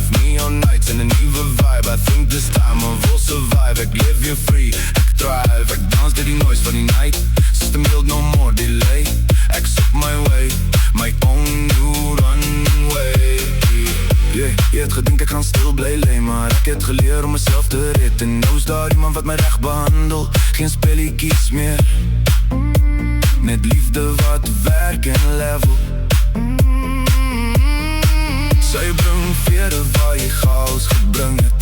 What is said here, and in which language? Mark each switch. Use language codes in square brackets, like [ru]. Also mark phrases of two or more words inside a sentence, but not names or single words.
[en] Neon nights and a nieuwe vibe. I think this time I will survive. [af] Ek leef weer free, ek thrive. Ek dans dit die noise van die night. [en] System build no more delay. [af] Ek's op [en] my way, my own new runway. Yeah, [af] jy het gedink ek gaan stil bly lê, maar ek het geleer om myself te red. En nou is daar iemand wat my reg behandel. Geen spelletjies meer, net liefde wat werk en level. Sy bring vrede waar jy chaos gebring het.